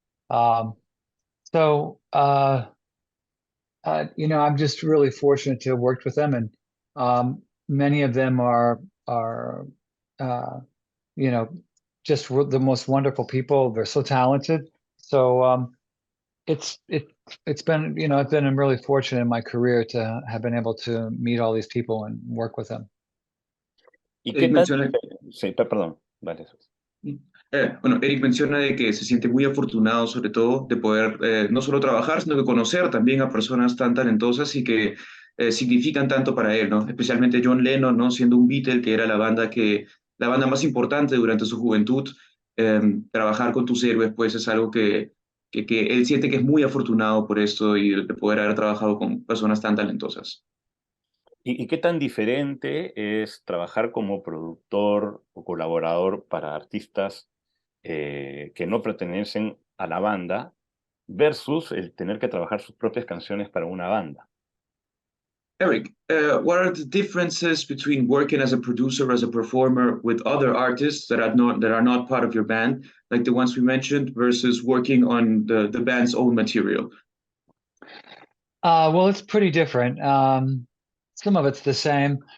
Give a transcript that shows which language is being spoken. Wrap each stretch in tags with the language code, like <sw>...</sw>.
<en>Um, so I'm just really fortunate to have worked with them, and many of them are uh, you know the most wonderful people. They're so talented. So it's it it's been I've been really fortunate in my career to have been able to meet all these people and work with them.</en> <es>¿Y qué Eric menciona, Sí, perdón, vale. bueno, Eric menciona de que se siente muy afortunado, sobre todo, de poder no solo trabajar, sino que conocer también a personas tan talentosas y que significan tanto para él, ¿no? Especialmente John Lennon, ¿no? Siendo un Beatle, que era la banda más importante durante su juventud. Trabajar con tus héroes, pues, es algo que él siente que es muy afortunado por esto y de poder haber trabajado con personas tan talentosas. ¿Y qué tan diferente es trabajar como productor o colaborador para artistas que no pertenecen a la banda versus el tener que trabajar sus propias canciones para una banda?</es> <en>Eric, what are the differences between working as a producer, as a performer with other artists that are not part of your band, like the ones we mentioned, versus working on the band's own material? Well, it's pretty different. Some of it's the same.</en>